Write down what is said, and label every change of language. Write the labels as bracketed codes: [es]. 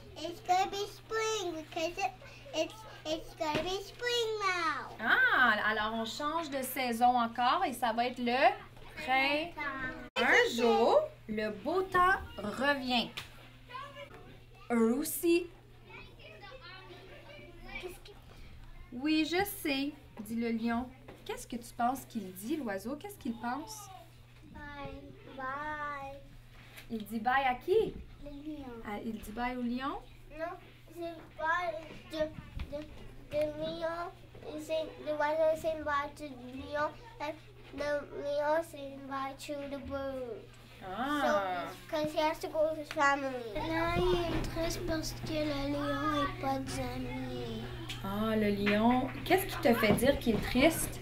[en] It's gonna be spring because it's gonna be spring now. [fr] Ah, alors on change de saison encore et ça va être le printemps. Un jour, le beau temps revient. Eux aussi. Oui, je sais, dit le lion. Qu'est-ce que tu penses qu'il dit, l'oiseau? Qu'est-ce qu'il pense? [en] Bye. Bye. [fr] Il dit bye à qui? Le lion. Ah, il dit bye au lion? Non, c'est pas de lion. [en] The oiseau say bye to the lion, and the lion say bye to the bird. Ah! Because he has to go with his family. [fr] Là, il est triste parce que le lion n'est pas d'amis. Ah, le lion. Qu'est-ce qui te fait dire qu'il est triste?